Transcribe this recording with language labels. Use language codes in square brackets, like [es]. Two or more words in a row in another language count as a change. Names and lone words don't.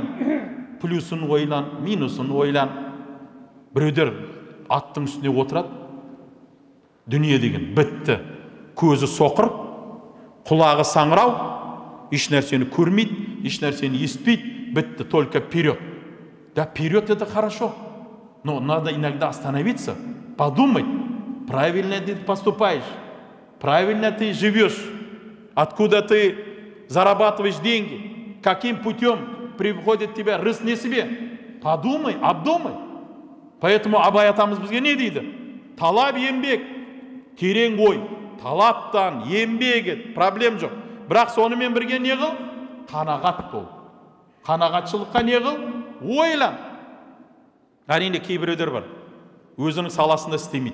[kk] Плюсын ойлан, минусын ойлан. Біреулер аттың үстіне отырады. Дүние деген бітті. Көзі соқыр, құлағы саңырау, еш нәрсені көрмейді, еш нәрсені естпейді, бітті, [ru] только вперед. Да, вперед это хорошо. Но надо иногда остановиться, подумать, правильно ты поступаешь, правильно ты живешь, откуда ты зарабатываешь деньги, каким путем приходит тебе рызық не себе. Подумай, обдумай. [kk] Поэтому Абай атамыз бізге не дейді? Талап, еңбек, терең ой. Талаптан, еңбек ет, проблем жоқ. Бірақ сонымен бірге не қыл? Қанағат бол. Қанағатшылыққа не қыл? Ойлан. Әрине кейбіреулер бар, өзінің саласында істемейді.